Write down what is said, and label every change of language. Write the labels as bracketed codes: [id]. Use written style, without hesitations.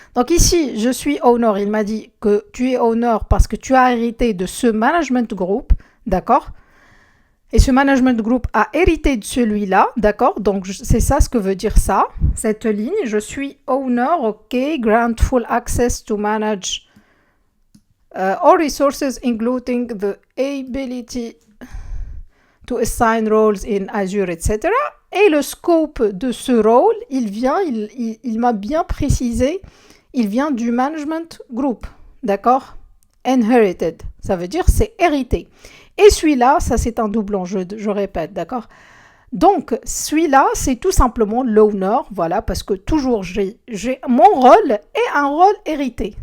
[fr] Donc ici, je suis owner. Il m'a dit que tu es owner parce que tu as hérité de ce management group, d'accord. Et ce management group a hérité de celui-là, d'accord. Donc c'est ça ce que veut dire ça, cette ligne. Je suis [en] owner, ok, grant full access to manage all resources including the ability to assign roles in Azure, etc. [fr] Et le scope de ce rôle, il m'a bien précisé, il vient du management group, d'accord? Inherited, ça veut dire c'est hérité. Et celui-là, ça c'est un doublon, je répète, d'accord? Donc, celui-là, c'est tout simplement l'owner, voilà, parce que toujours j'ai mon rôle et un rôle hérité.